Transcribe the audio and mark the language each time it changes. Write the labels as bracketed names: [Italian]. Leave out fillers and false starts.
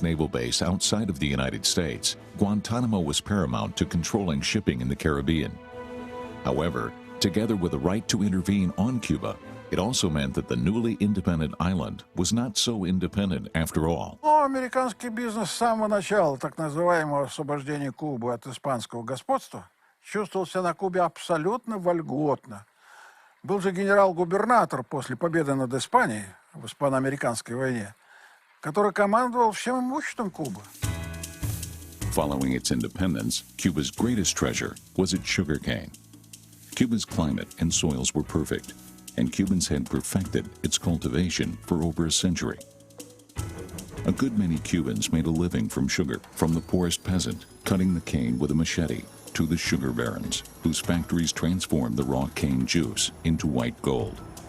[English] naval base outside of the United States, Guantanamo was paramount to controlling shipping in the Caribbean. However, together with the right to intervene on Cuba, it also meant that the newly independent island was not so independent after all. [Russian] Американский бизнес с самого начала так называемого освобождения Кубы от испанского господства чувствовал себя на Кубе абсолютно вольготно. Был же генерал-губернатор после победы над Испанией в испано-американской войне, который командовал всем имуществом Кубы. [English] Following its independence, Cuba's greatest treasure was its sugarcane. Cuba's climate and soils were perfect, and Cubans had perfected its cultivation for over a century. A good many Cubans made a living from sugar, from the poorest peasant cutting the cane with a machete to the sugar barons, whose factories transformed the raw cane juice into white gold.